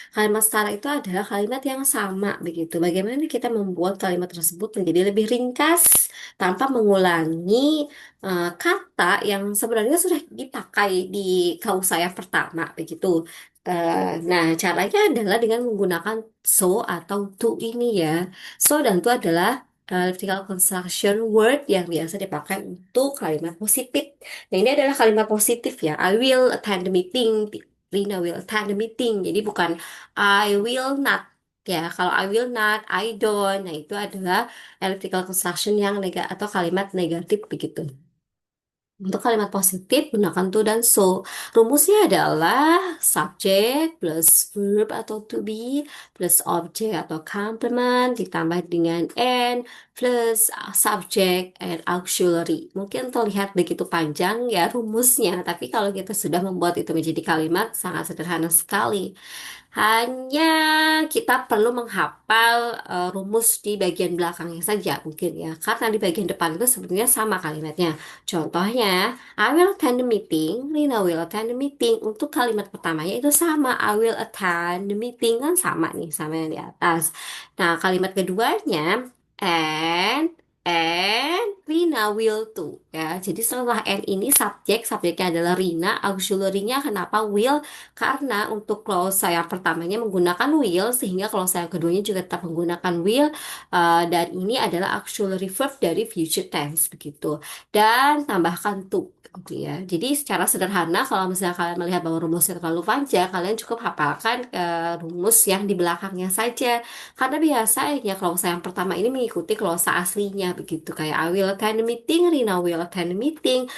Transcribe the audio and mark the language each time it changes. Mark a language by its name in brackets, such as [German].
[Indonesian] Kalimat setara itu adalah kalimat yang sama begitu. Bagaimana kita membuat kalimat tersebut menjadi lebih ringkas tanpa mengulangi kata yang sebenarnya sudah dipakai di kausaya pertama begitu. Nah, caranya adalah dengan menggunakan so atau to ini ya. So dan to adalah elliptical construction word yang biasa dipakai untuk kalimat positif. Nah, ini adalah kalimat positif ya. [English] I will attend the meeting. Rina will attend the meeting. [Indonesian] Jadi bukan [English] I will not. [Indonesian] Ya, kalau [English] I will not, I don't. [Indonesian] Nah, itu adalah elliptical construction yang atau kalimat negatif begitu. Untuk kalimat positif, gunakan to dan so. Rumusnya adalah subject plus verb atau to be plus object atau complement ditambah dengan and plus subject and auxiliary. Mungkin terlihat begitu panjang ya rumusnya, tapi kalau kita sudah membuat itu menjadi kalimat sangat sederhana sekali. Hanya kita perlu menghafal rumus di bagian belakangnya saja mungkin ya. Karena di bagian depan itu sebenarnya sama kalimatnya. Contohnya, [English] I will attend the meeting, Rina will attend the meeting. [Indonesian] Untuk kalimat pertamanya itu sama, [English] I will attend the meeting [Indonesian] kan sama nih, sama yang di atas. Nah, kalimat keduanya, [English] and Rina will too [Indonesian] ya. Jadi setelah and ini subjeknya adalah Rina, auxiliary-nya kenapa will? Karena untuk clause yang pertamanya menggunakan will, sehingga clause yang keduanya juga tetap menggunakan will, dan ini adalah auxiliary verb dari future tense begitu. Dan tambahkan to, gitu ya. Jadi secara sederhana, kalau misalnya kalian melihat bahwa rumusnya terlalu panjang, kalian cukup hafalkan rumus yang di belakangnya saja. Karena biasanya clause yang pertama ini mengikuti clause aslinya begitu. Kayak [English] I will attend the meeting, Rina will attend the meeting.